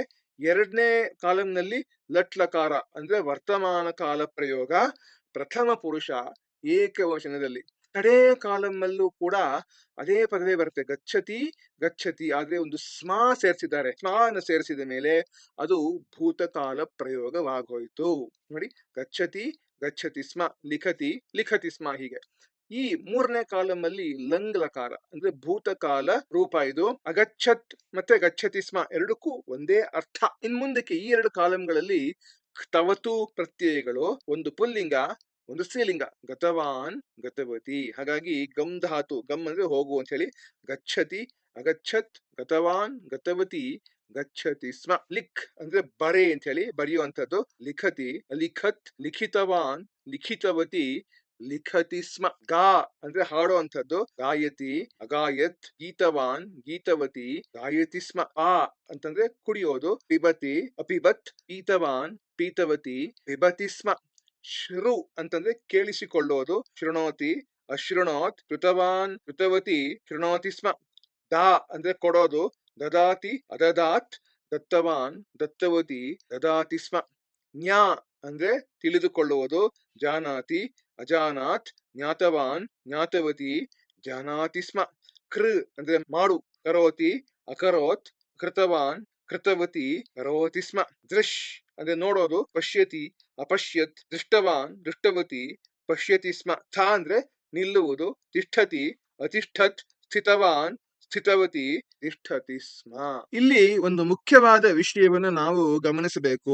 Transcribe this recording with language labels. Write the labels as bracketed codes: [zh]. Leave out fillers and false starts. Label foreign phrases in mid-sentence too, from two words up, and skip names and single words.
[kn] ಎರಡನೇ ಕಾಲಂನಲ್ಲಿ ಲಟ್ಲಕಾರ ಅಂದ್ರೆ ವರ್ತಮಾನ ಕಾಲ ಪ್ರಯೋಗ ಪ್ರಥಮ ಪುರುಷ ಏಕವಚನದಲ್ಲಿ. ಕಡೇ ಕಾಲಂನಲ್ಲೂ ಕೂಡ ಅದೇ ಪದವೇ ಬರುತ್ತೆ. [sa] ಗಚ್ಚತಿ ಗಚ್ಚತಿ [kn] ಆದ್ರೆ ಒಂದು ಸ್ಮ ಸೇರಿಸಿದ್ದಾರೆ. ಸ್ಮ ಅನ್ನು ಸೇರಿಸಿದ ಮೇಲೆ ಅದು ಭೂತಕಾಲ ಪ್ರಯೋಗವಾಗೋಯ್ತು. ನೋಡಿ, [sa] ಗಚ್ಚತಿ ಗಚ್ಚತಿ ಸ್ಮ, ಲಿಖತಿ ಲಿಖತಿ ಸ್ಮ. [kn] ಹೀಗೆ ಈ ಮೂರನೇ ಕಾಲಂನಲ್ಲಿ ಲಂಗ್ಲಕಾರ ಅಂದ್ರೆ ಭೂತಕಾಲ ರೂಪ ಇದು. ಅಗಚ್ಚತ್ ಮತ್ತೆ [sa] ಗಚ್ಚತಿ ಸ್ಮ [kn] ಎರಡಕ್ಕೂ ಒಂದೇ ಅರ್ಥ. ಇನ್ ಮುಂದಕ್ಕೆ ಈ ಎರಡು ಕಾಲಂಗಳಲ್ಲಿ ತವತು ಪ್ರತ್ಯಯಗಳು, ಒಂದು ಪುಲ್ಲಿಂಗ ಒಂದು ಸ್ತ್ರೀಲಿಂಗ. [sa] ಗತವಾನ್ ಗತವತಿ. [kn] ಹಾಗಾಗಿ ಗಮ್ ಧಾತು, ಗಮ್ ಅಂದ್ರೆ ಹೋಗು ಅಂತ ಹೇಳಿ, [sa] ಗಚ್ಚತಿ ಅಗಚ್ಚತ್ ಗತವಾನ್ ಗತವತಿ ಗಚ್ಚತಿ ಸ್ಮ. [kn] ಲಿಖ್ ಅಂದ್ರೆ ಬರೆ ಅಂತ ಹೇಳಿ ಬರೆಯುವಂಥದ್ದು. [sa] ಲಿಖತಿ ಲಿಖತ್ ಲಿಖಿತವಾನ್ ಲಿಖಿತವತಿ ಲಿಖತಿ ಸ್ಮ. [kn] ಗಾ ಅಂದ್ರೆ ಹಾಡುವಂಥದ್ದು. [sa] ಗಾಯತಿ ಅಗಾಯತ್ ಗೀತವಾನ್ ಗೀತವತಿ ಗಾಯತಿ ಸ್ಮ. [kn] ಆ ಅಂತಂದ್ರೆ ಕುಡಿಯೋದು. [sa] ಪಿಬತಿ ಅಪಿಬತ್ ಪೀತವಾನ್ ಪೀತವತಿ ಪಿಬತಿ ಸ್ಮ. [kn] ಶ್ರು ಅಂತಂದ್ರೆ ಕೇಳಿಸಿಕೊಳ್ಳೋದು. [sa] ಶೃಣೋತಿ ಅಶೃಣೋತ್ ಕೃತವಾನ್ ಕೃತವತಿ ಶೃಣೋತಿ ಸ್ಮ. [kn] ದಾ ಅಂದ್ರೆ ಕೊಡೋದು. [sa] ದದಾತಿ ಅದದಾತ್ ದತ್ತವಾನ್ ದತ್ತವತಿ ದದಾತಿ ಸ್ಮ. [kn] ಜ್ಞಾ ಅಂದ್ರೆ ತಿಳಿದುಕೊಳ್ಳುವುದು. [sa] ಜಾನಾತಿ ಅಜಾನಾತ್ ಜ್ಞಾತವಾನ್ ಜ್ಞಾತವತಿ ಜಾನಾತಿ ಸ್ಮ. [kn] ಕೃ ಅಂದ್ರೆ ಮಾಡು. [sa] ಕರೋತಿ ಅಕರೋತ್ ಕೃತವಾನ್ ಕೃತವತಿ ಕರೋತಿ ಸ್ಮ. [kn] ದೃಶ್ ಅಂದ್ರೆ ನೋಡೋದು. [sa] ಪಶ್ಯತಿ ಅಪಶ್ಯತ್ ದೃಷ್ಟವಾನ್ ದೃಷ್ಟವತಿ ಪಶ್ಯತಿ ಸ್ಮ. [kn] ಥ ಅಂದ್ರೆ ನಿಲ್ಲುವುದು. [sa] ತಿಷ್ಠತಿ ಅತಿಷ್ಠತ್ ಸ್ಥಿತವಾನ್ ಸ್ಥಿತವತಿ ತಿಷ್ಠತಿ ಸ್ಮ. [kn] ಇಲ್ಲಿ ಒಂದು ಮುಖ್ಯವಾದ ವಿಷಯವನ್ನು ನಾವು ಗಮನಿಸಬೇಕು.